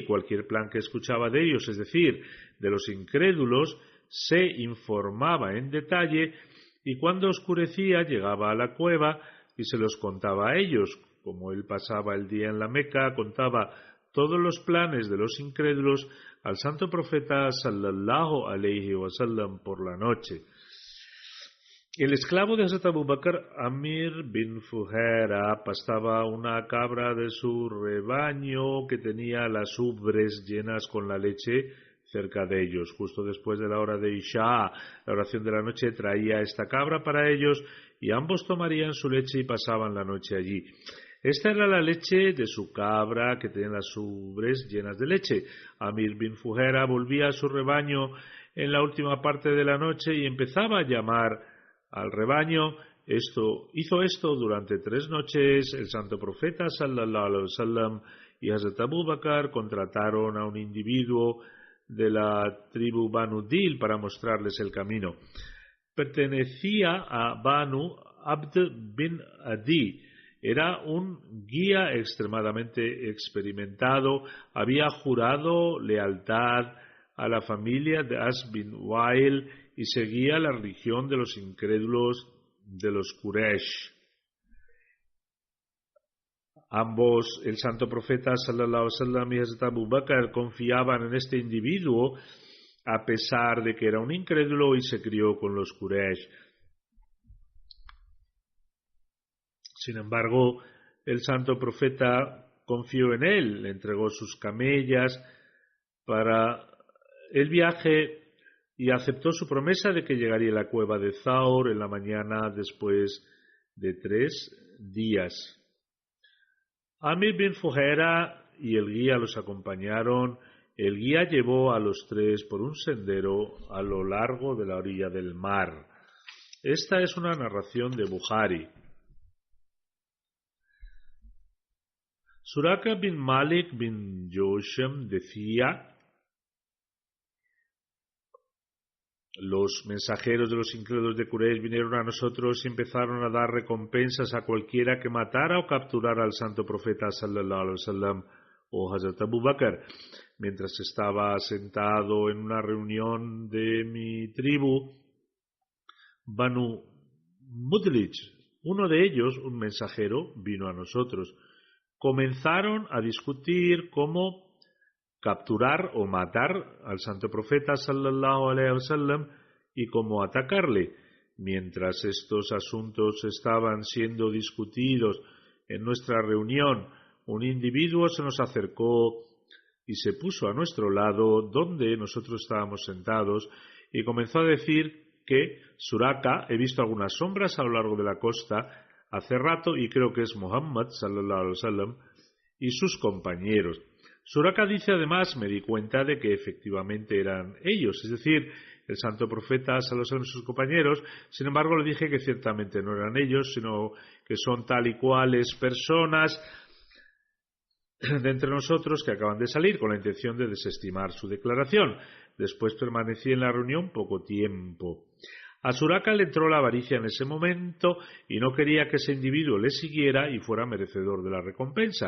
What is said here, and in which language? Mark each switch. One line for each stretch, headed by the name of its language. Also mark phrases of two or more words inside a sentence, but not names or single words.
Spanish: Cualquier plan que escuchaba de ellos, es decir, de los incrédulos, se informaba en detalle y cuando oscurecía llegaba a la cueva y se los contaba a ellos. Como él pasaba el día en la Meca, contaba todos los planes de los incrédulos al santo profeta
Arabic: صلى الله عليه وسلم
Spanish: por la noche. El esclavo de Hazrat Abu Bakr, Amir bin Fuhaira, pastaba una cabra de su rebaño que tenía las ubres llenas con la leche cerca de ellos. Justo después de la hora de Isha, la oración de la noche, traía esta cabra para ellos y ambos tomarían su leche y pasaban la noche allí. Esta era la leche de su cabra que tenía las ubres llenas de leche. Amir bin Fuhaira volvía a su rebaño en la última parte de la noche y empezaba a llamar al rebaño. Hizo esto durante 3 noches. El santo profeta
Arabic: صلى الله عليه وسلم
Spanish: y Hazrat Abu Bakr contrataron a un individuo de la tribu Banu Dil para mostrarles el camino. Pertenecía a Banu Abd bin Adi. Era un guía extremadamente experimentado. Había jurado lealtad a la familia de As bin Wa'il y seguía la religión de los incrédulos de los Quraysh. Ambos, el santo profeta
Arabic: صلى الله عليه وسلم
Spanish: y Hazrat Abu Bakr, confiaban en este individuo a pesar de que era un incrédulo y se crió con los Quraysh. Sin embargo, el santo profeta confió en él, le entregó sus camellas para el viaje y aceptó su promesa de que llegaría a la cueva de Thawr en la mañana después de 3 días. Amir bin Fuhaira y el guía los acompañaron. El guía llevó a los 3 por un sendero a lo largo de la orilla del mar. Esta es una narración de Bukhari. Suraka bin Malik bin Joshem decía: los mensajeros de los incrédulos de Quraysh vinieron a nosotros y empezaron a dar recompensas a cualquiera que matara o capturara al santo profeta
Arabic: صلى الله عليه وسلم
Spanish: o Hazrat Abu Bakr. Mientras estaba sentado en una reunión de mi tribu, Banu Mudlij, uno de ellos, un mensajero, vino a nosotros. Comenzaron a discutir cómo capturar o matar al santo profeta
Arabic: صلى الله عليه وسلم
Spanish: y cómo atacarle. Mientras estos asuntos estaban siendo discutidos en nuestra reunión, un individuo se nos acercó y se puso a nuestro lado donde nosotros estábamos sentados y comenzó a decir que Suraka, he visto algunas sombras a lo largo de la costa hace rato y creo que es Muhammad
Arabic: صلى الله عليه وسلم
Spanish: y sus compañeros. Suraka dice además, me di cuenta de que efectivamente eran ellos, es decir, el santo profeta
Arabic: صلى الله عليه وسلم
Spanish: y sus compañeros. Sin embargo, le dije que ciertamente no eran ellos, sino que son tal y cuales personas de entre nosotros que acaban de salir con la intención de desestimar su declaración. Después permanecí en la reunión poco tiempo. A Suraka le entró la avaricia en ese momento y no quería que ese individuo le siguiera y fuera merecedor de la recompensa.